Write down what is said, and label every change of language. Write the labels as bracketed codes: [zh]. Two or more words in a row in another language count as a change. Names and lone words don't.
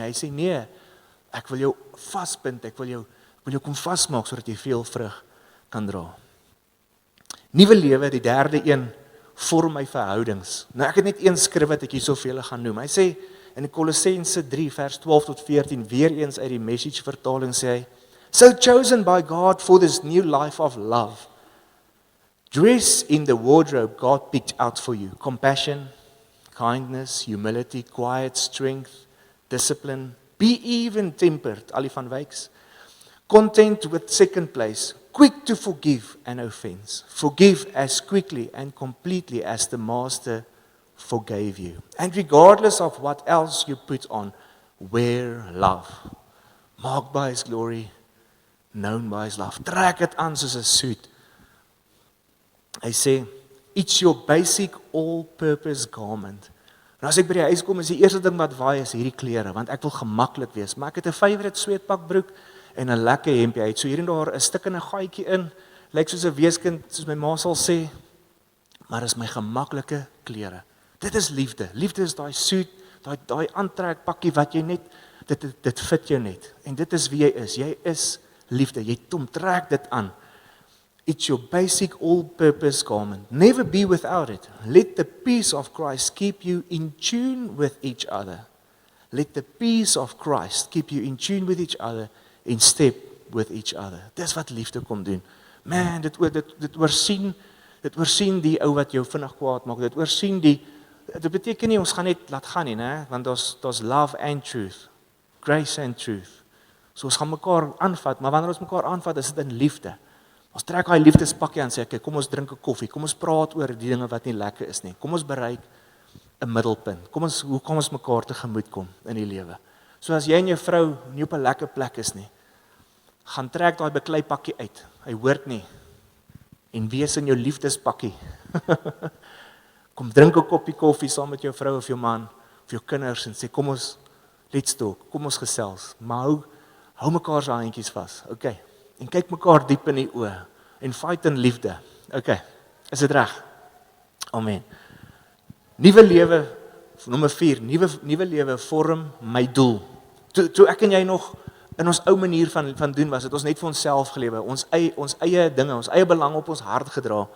[af] Hy sê nee, ek wil jou vaspind, ek wil jou kom vasmaak sodat jy veel vrug kan dra. Nuwe lewe, die derde een, vorm my verhoudings. Nou ek het net een skrif wat ek hier soveel gaan noem. Hy sê in Kolossense 3 vers 12 tot 14, weer eens uit die Message vertaling sê hy, [en] so chosen by God for this new life of love, dress in the wardrobe God picked out for you, compassion, kindness, humility, quiet, strength, discipline, be even-tempered, Ali van Wyks, content with second place, quick to forgive an offense, forgive as quickly and completely as the Master forgave you. And regardless of what else you put on, wear love, marked by His glory, known by His love. [af] Trek dit aan soos 'n suit. Hy sê, [en] it's your basic all-purpose garment. [af] En as ek by die huis kom, is die eerste ding wat waai is hierdie klere, want ek wil gemaklik wees. Maar ek het 'n favourite sweetpakbroek en 'n lekker hempie. Hy het so hier en daar 'n stuk in 'n gaatjie in, lyk soos 'n weeskind, soos my ma sal sê, maar is my gemaklike klere. Dit is liefde. Liefde is daai suit, daai aantrek pakkie wat jy net, dit fit jou net. En dit is wie jy is. Jy is liefde. Jy trek dit aan. [en] It's your basic all-purpose garment. Never be without it. Let the peace of Christ keep you in tune with each other. Let the peace of Christ keep you in tune with each other, in step with each other. [af] Dis wat liefde kom doen. Man, dit oorsien die ou wat jou vinnig kwaad maak. Dit beteken nie ons gaan net laat gaan nie, né? Want daar's [en] love and truth. Grace and truth. [af] So ons gaan mekaar aanvat, maar wanneer ons mekaar aanvat, is dit in liefde. Ons trek daai liefdespakkie aan, sê ek, kom ons drink 'n koffie, kom ons praat oor die dinge wat nie lekker is nie. Kom ons bereik 'n middelpunt. Hoe kom ons mekaar tegemoet kom in die lewe? So as jy en jou vrou nie op 'n lekker plek is nie, gaan trek daai beklei pakkie uit. Hy hoort nie. En wees in jou liefdespakkie. Kom drink 'n koppie koffie saam met jou vrou of jou man of jou kinders en sê kom ons [en] let's talk, [af] kom ons gesels. Maar hou mekaar se handjies vas. Okay. En kyk mekaar diep in die oë en fight in liefde. Okay. Is dit reg? Amen. Nuwe lewe, nommer 4, nuwe lewe vorm my doel. Toe ek en jy nog in ons ou manier van doen was, het ons net vir onsself gelewe, ons eie dinge, ons eie belang op ons hart gedra.